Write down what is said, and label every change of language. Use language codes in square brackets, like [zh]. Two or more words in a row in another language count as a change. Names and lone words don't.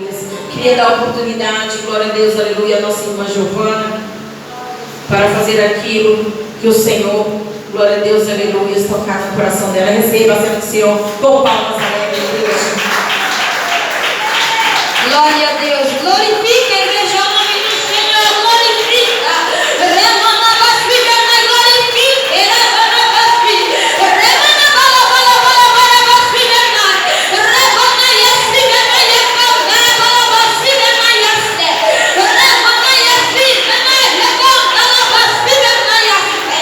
[pt] Queria dar a oportunidade, glória a Deus, aleluia, a nossa irmã Giovana, para fazer aquilo que o Senhor, glória a Deus, aleluia, tocar no coração dela. Receba a Senhora do Senhor com palmas alegres, igreja. Glória a Deus. Glorifica a igreja, o nome do Senhor. Glorifica. Remana basfica, glorifica. Remana basfica. Remana bala bala bala bala basfica. Remana yasfica, yakanda bala basfica yaste. Remana yasfica, yakanda bala basfica yaste.